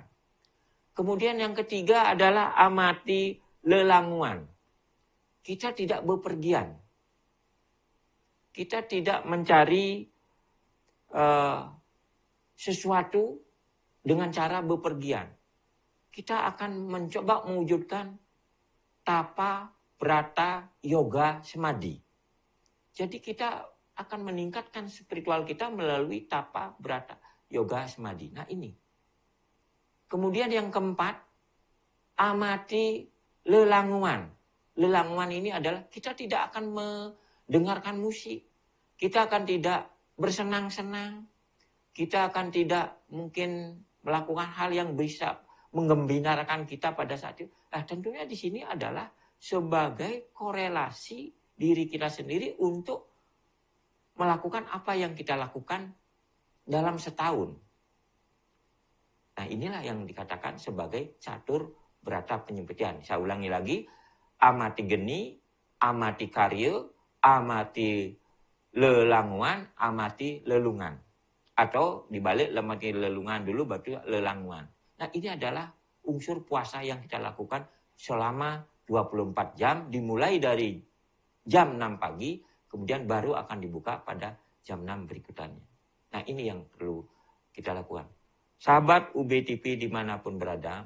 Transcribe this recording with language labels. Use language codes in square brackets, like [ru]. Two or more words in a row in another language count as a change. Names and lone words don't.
[id] Kemudian yang ketiga adalah amati lelanguan. Kita tidak bepergian. Kita tidak mencari sesuatu dengan cara bepergian. Kita akan mencoba mewujudkan tapa, brata, yoga, semadi. Jadi kita akan meningkatkan spiritual kita melalui tapa, brata, yoga, semadi. Nah ini. Kemudian yang keempat, amati lelanguan. Lelanguan ini adalah kita tidak akan mendengarkan musik. Kita akan tidak bersenang-senang. Kita akan tidak mungkin melakukan hal yang bisa menggembirakan kita pada saat itu. Nah, tentunya di sini adalah sebagai korelasi diri kita sendiri untuk melakukan apa yang kita lakukan dalam setahun. Nah, inilah yang dikatakan sebagai catur berata penyempitian. Saya ulangi lagi, amati geni, amati karya, amati lelanguan, amati lelungan. Atau dibalik, amati lelungan dulu, baru lelanguan. Nah ini adalah unsur puasa yang kita lakukan selama 24 jam. Dimulai dari jam 6 pagi. Kemudian baru akan dibuka pada jam 6 berikutnya. Nah ini yang perlu kita lakukan. Sahabat UBTV dimanapun berada.